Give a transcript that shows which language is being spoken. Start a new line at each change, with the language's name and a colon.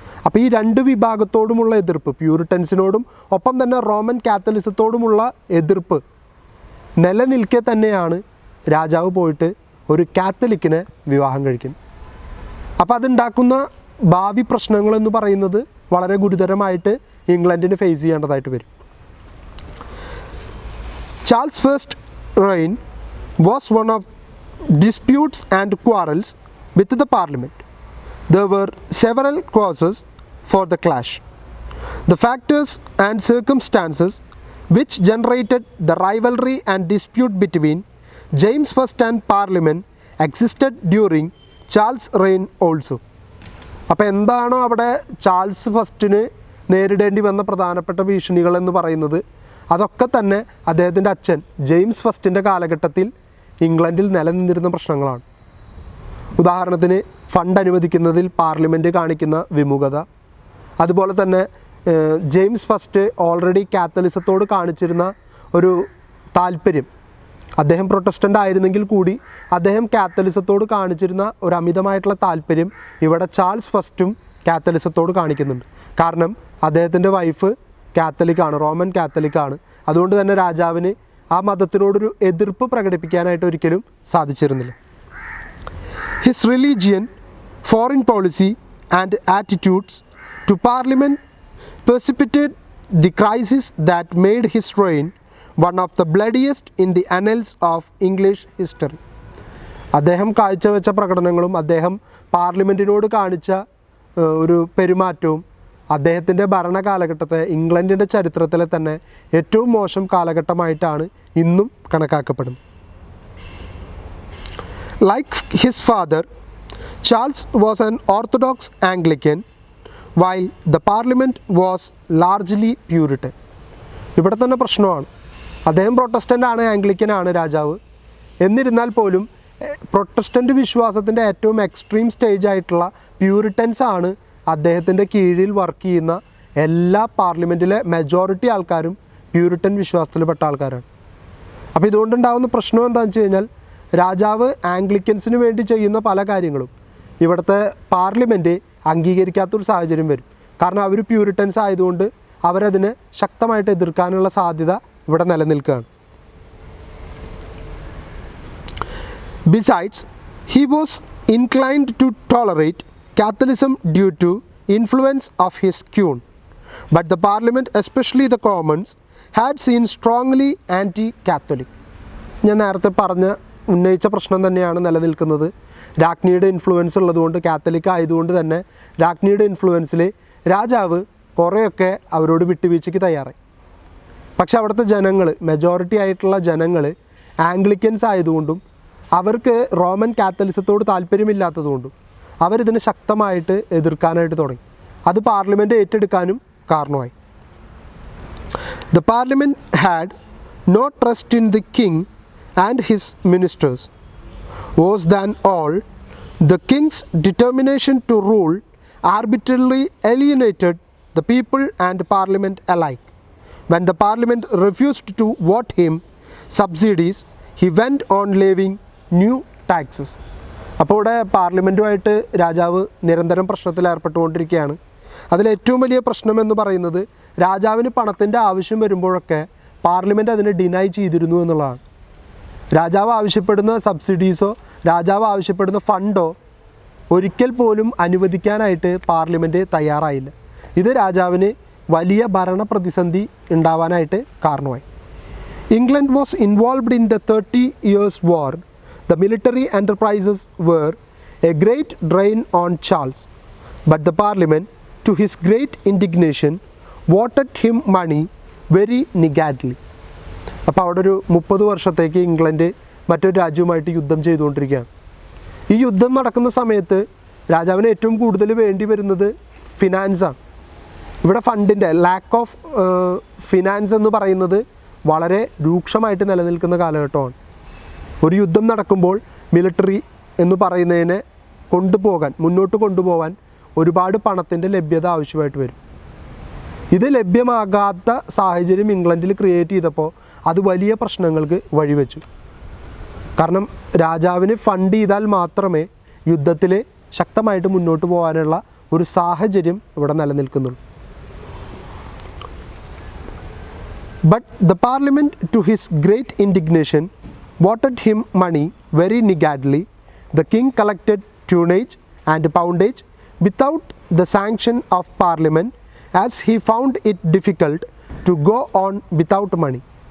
Malayalam: അപ്പോൾ ഈ രണ്ട് വിഭാഗത്തോടുമുള്ള എതിർപ്പ്, പ്യൂരിറ്റൻസിനോടും ഒപ്പം തന്നെ റോമൻ കാത്തലിസത്തോടുമുള്ള എതിർപ്പ് നിലനിൽക്കെ തന്നെയാണ് രാജാവ് പോയിട്ട് ഒരു കാത്തലിക്കിനെ വിവാഹം കഴിക്കുന്നത്. അപ്പോൾ അതുണ്ടാക്കുന്ന ഭാവി പ്രശ്നങ്ങളെന്ന് പറയുന്നത് വളരെ ഗുരുതരമായിട്ട് ഇംഗ്ലണ്ടിന് ഫേസ് ചെയ്യേണ്ടതായിട്ട് വരും.
English: Charles first reign was one of disputes and quarrels with the parliament. There were several causes for the clash. The factors and circumstances which generated the rivalry and dispute between James I and Parliament existed during Charles' reign also.
Malayalam: അപ്പോൾ എന്താണോ അവിടെ Charles ഫസ്റ്റിന് നേരിടേണ്ടി വന്ന പ്രധാനപ്പെട്ട ഭീഷണികളെന്ന് പറയുന്നത് അതൊക്കെ തന്നെ അദ്ദേഹത്തിൻ്റെ അച്ഛൻ ജെയിംസ് ഫസ്റ്റിൻ്റെ കാലഘട്ടത്തിൽ ഇംഗ്ലണ്ടിൽ നിലനിന്നിരുന്ന പ്രശ്നങ്ങളാണ്. ഉദാഹരണത്തിന് ഫണ്ട് അനുവദിക്കുന്നതിൽ പാർലമെൻറ്റ് കാണിക്കുന്ന വിമുഖത, അതുപോലെ തന്നെ ജെയിംസ് ഫസ്റ്റ് ഓൾറെഡി കാത്തലിസത്തോട് കാണിച്ചിരുന്ന ഒരു താല്പര്യം, അദ്ദേഹം പ്രൊട്ടസ്റ്റൻ്റ് ആയിരുന്നെങ്കിൽ കൂടി അദ്ദേഹം കാത്തലിസത്തോട് കാണിച്ചിരുന്ന ഒരു അമിതമായിട്ടുള്ള താല്പര്യം ഇവിടെ ചാൾസ് ഫസ്റ്റും കാത്തലിസത്തോട് കാണിക്കുന്നുണ്ട്. കാരണം അദ്ദേഹത്തിൻ്റെ വൈഫ് കാത്തലിക്കാണ്, റോമൻ കാത്തലിക്കാണ്. അതുകൊണ്ട് തന്നെ രാജാവിന് ആ മതത്തിനോടൊരു എതിർപ്പ് പ്രകടിപ്പിക്കാനായിട്ട് ഒരിക്കലും സാധിച്ചിരുന്നില്ല.
English: His religion, foreign policy and attitudes to parliament precipitated the crisis that made his reign one of the bloodiest in the annals of English history.
Malayalam: അദ്ദേഹം കാഴ്ചവെച്ച പ്രകടനങ്ങളും അദ്ദേഹം പാർലമെൻറ്റിനോട് കാണിച്ച ഒരു പെരുമാറ്റവും അദ്ദേഹത്തിൻ്റെ ഭരണകാലഘട്ടത്തെ ഇംഗ്ലണ്ടിൻ്റെ ചരിത്രത്തിലെ തന്നെ ഏറ്റവും മോശം കാലഘട്ടമായിട്ടാണ് ഇന്നും കണക്കാക്കപ്പെടുന്നത്.
English: Like his father, Charles was an Orthodox Anglican, while the Parliament was largely Puritan.
Malayalam: ഇവിടെ തന്നെ പ്രശ്നമാണ്. അദ്ദേഹം പ്രൊട്ടസ്റ്റൻ്റ് ആണ്, ആംഗ്ലിക്കനാണ് രാജാവ്. എന്നിരുന്നാൽ പോലും പ്രൊട്ടസ്റ്റൻ്റ് വിശ്വാസത്തിൻ്റെ ഏറ്റവും എക്സ്ട്രീം സ്റ്റേജ് ആയിട്ടുള്ള പ്യൂരിറ്റൻസ് ആണ് അദ്ദേഹത്തിൻ്റെ കീഴിൽ വർക്ക് ചെയ്യുന്ന എല്ലാ പാർലമെൻറ്റിലെ മെജോറിറ്റി ആൾക്കാരും പ്യൂരിറ്റൻ വിശ്വാസത്തിൽപ്പെട്ട ആൾക്കാരാണ്. അപ്പോൾ ഇതുകൊണ്ടുണ്ടാകുന്ന പ്രശ്നം എന്താണെന്ന് വെച്ച് കഴിഞ്ഞാൽ രാജാവ് ആംഗ്ലിക്കൻസിന് വേണ്ടി ചെയ്യുന്ന പല കാര്യങ്ങളും ഇവിടുത്തെ പാർലമെൻറ്റ് അംഗീകരിക്കാത്തൊരു സാഹചര്യം വരും. കാരണം അവർ പ്യൂരിറ്റൻസ് ആയതുകൊണ്ട് അവരതിനെ ശക്തമായിട്ട് എതിർക്കാനുള്ള സാധ്യത ഇവിടെ നിലനിൽക്കുകയാണ്.
English: Besides, he was inclined to tolerate Catholicism due to influence of his queen, but the Parliament, especially the Commons, had seen strongly anti-Catholic.
Malayalam: ഞാൻ നേരത്തെ ഉന്നയിച്ച പ്രശ്നം തന്നെയാണ് നിലനിൽക്കുന്നത്. രാജ്ഞിയുടെ ഇൻഫ്ലുവൻസ് ഉള്ളതുകൊണ്ട്, കാത്തലിക് ആയതുകൊണ്ട് തന്നെ രാജ്ഞിയുടെ ഇൻഫ്ലുവൻസിൽ രാജാവ് കുറേയൊക്കെ അവരോട് വിട്ടുവീഴ്ചയ്ക്ക് തയ്യാറായി. പക്ഷെ അവിടുത്തെ ജനങ്ങൾ, മെജോറിറ്റി ആയിട്ടുള്ള ജനങ്ങൾ ആംഗ്ലിക്കൻസ് ആയതുകൊണ്ടും അവർക്ക് റോമൻ കാത്തലിസത്തോട് താല്പര്യമില്ലാത്തതുകൊണ്ടും അവരിതിനെ ശക്തമായിട്ട് എതിർക്കാനായിട്ട് തുടങ്ങി. അത് പാർലമെൻറ്റ് ഏറ്റെടുക്കാനും കാരണമായി.
English: The Parliament had no trust in the king and his ministers. Worse than all, the king's determination to rule arbitrarily alienated the people and Parliament alike. When the Parliament refused to vote him subsidies, he went on levying new taxes.
Malayalam: അപ്പോൾ ഇവിടെ പാർലമെൻറ്റുമായിട്ട് രാജാവ് നിരന്തരം പ്രശ്നത്തിൽ ഏർപ്പെട്ടുകൊണ്ടിരിക്കുകയാണ്. അതിലേറ്റവും വലിയ പ്രശ്നമെന്ന് പറയുന്നത് രാജാവിന് പണത്തിൻ്റെ ആവശ്യം വരുമ്പോഴൊക്കെ പാർലമെൻറ്റ് അതിനെ ഡിനൈ ചെയ്തിരുന്നു എന്നുള്ളതാണ്. രാജാവ് ആവശ്യപ്പെടുന്ന സബ്സിഡീസോ രാജാവ് ആവശ്യപ്പെടുന്ന ഫണ്ടോ ഒരിക്കൽ പോലും അനുവദിക്കാനായിട്ട് പാർലമെൻറ്റ് തയ്യാറായില്ല. ഇത് രാജാവിന് വലിയ ഭരണ പ്രതിസന്ധി ഉണ്ടാവാനായിട്ട് കാരണമായി.
English: England was involved in the 30 years war. The military enterprises were a great drain on Charles, but the Parliament, to his great indignation, voted him money very niggardly.
Malayalam: അപ്പോൾ അവിടെ ഒരു 30 വർഷത്തേക്ക് ഇംഗ്ലണ്ട് മറ്റൊരു രാജ്യവുമായിട്ട് യുദ്ധം ചെയ്തുകൊണ്ടിരിക്കുകയാണ്. ഈ യുദ്ധം നടക്കുന്ന സമയത്ത് രാജാവിന് ഏറ്റവും കൂടുതൽ വേണ്ടി വരുന്നത് ഫിനാൻസാണ്. ഇവിടെ ഫണ്ടിൻ്റെ ലാക്ക് ഓഫ് ഫിനാൻസ് എന്ന് പറയുന്നത് വളരെ രൂക്ഷമായിട്ട് നിലനിൽക്കുന്ന കാലഘട്ടമാണ്. ഒരു യുദ്ധം നടക്കുമ്പോൾ മിലിറ്ററി എന്ന് പറയുന്നതിനെ മുന്നോട്ട് കൊണ്ടുപോകാൻ ഒരുപാട് പണത്തിൻ്റെ ലഭ്യത ആവശ്യമായിട്ട് വരും. ഇത് ലഭ്യമാകാത്ത സാഹചര്യം ഇംഗ്ലണ്ടിൽ ക്രിയേറ്റ് ചെയ്തപ്പോൾ അത് വലിയ പ്രശ്നങ്ങൾക്ക് വഴിവെച്ചു. കാരണം രാജാവിന് ഫണ്ട് ചെയ്താൽ മാത്രമേ യുദ്ധത്തിൽ ശക്തമായിട്ട് മുന്നോട്ട് പോകാനുള്ള ഒരു സാഹചര്യം ഇവിടെ നിലനിൽക്കുന്നുള്ളൂ.
English: But the parliament, to his great indignation, voted him money very niggardly. The king collected tunnage and poundage without the sanction of parliament, as he found it difficult to go on without money.